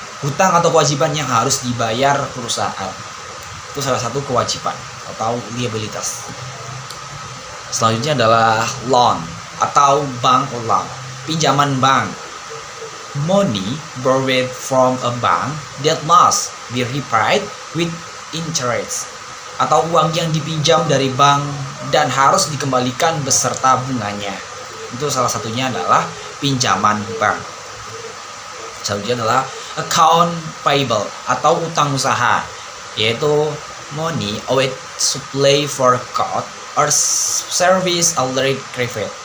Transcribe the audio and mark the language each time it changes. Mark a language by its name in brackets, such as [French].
[Indonesian] Hutang atau kewajiban yang harus dibayar perusahaan. Itu salah satu kewajiban atau liabilitas. Selanjutnya adalah loan atau bank loan, pinjaman bank. [English] Money borrowed from a bank that must be repaid with interest. [Indonesian] Atau uang yang dipinjam dari bank dan harus dikembalikan beserta bunganya. Itu salah satunya adalah pinjaman bank. Selanjutnya adalah account payable atau utang usaha, yaitu [English] money owed supply for cost or service already received.